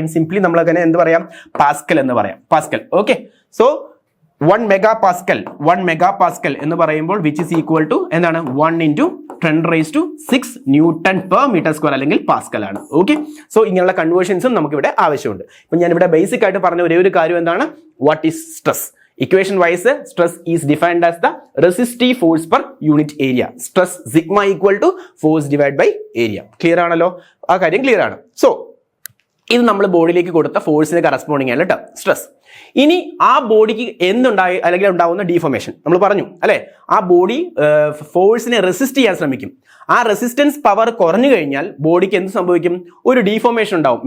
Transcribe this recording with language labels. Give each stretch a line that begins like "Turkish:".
Malayalam: In simply നമ്മൾ അങ്ങനെ എന്ത് പറയാം? പാസ്കൽ എന്ന് പറയാം. പാസ്കൽ. ഓക്കെ, സോ 1 മെഗാപാസ്കൽ എന്ന് പറയുമ്പോൾ
English: which is equal to
Malayalam: എന്താണ്? 1 × 10⁶ ന്യൂട്ടൺ പെർ മീറ്റർ സ്ക്വയർ അല്ലെങ്കിൽ പാസ്കൽ ആണ്. ഓക്കെ, സോ ഇങ്ങനെയുള്ള കൺവേർഷൻസും നമുക്ക് ഇവിടെ ആവശ്യമുണ്ട്. ഇപ്പൊ ഞാൻ ഇവിടെ ബേസിക് ആയിട്ട് പറഞ്ഞ ഒരേ ഒരു കാര്യം എന്താണ്?
English: What is stress? Equation wise, stress is defined as the resistive force per unit area. Stress sigma equal to force divided by area.
Malayalam: Clear ആണല്ലോ? ആ കാര്യം ക്ലിയർ ആണ്. സോ ഇത് നമ്മൾ ബോഡിയിലേക്ക് കൊടുത്ത ഫോഴ്സിന് കറസ്പോണ്ടിങ് ആണ് കേട്ടോ സ്ട്രെസ്. ഇനി ആ ബോഡിക്ക് എന്തുണ്ടായി അല്ലെങ്കിൽ ഉണ്ടാവുന്ന ഡീഫോർമേഷൻ നമ്മൾ പറഞ്ഞു അല്ലെ? ആ ബോഡി ഫോഴ്സിനെ റെസിസ്റ്റ് ചെയ്യാൻ ശ്രമിക്കും. ആ റെസിസ്റ്റൻസ് പവർ കുറഞ്ഞു കഴിഞ്ഞാൽ ബോഡിക്ക് എന്ത് സംഭവിക്കും? ഒരു ഡീഫോർമേഷൻ ഉണ്ടാവും.